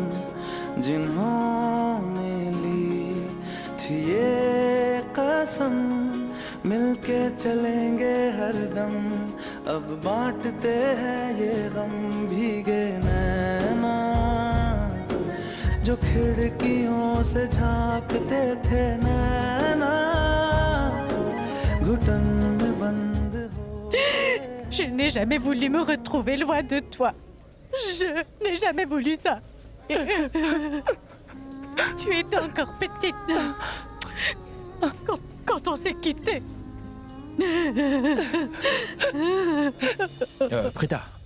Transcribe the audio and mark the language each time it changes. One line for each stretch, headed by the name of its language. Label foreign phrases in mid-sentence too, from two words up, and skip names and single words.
Hindi: जिन्होंने ली थी ये कसम मिलके चलेंगे हरदम अब बांटते हैं ये गम भीगे नैना जो खिड़कियों से झांकते थे नैना घुटन में बंद हो
French: Je n'ai jamais voulu me retrouver loin de toi. Je n'ai jamais voulu ça. Tu étais encore petite. Quand on s'est quittés. Prita.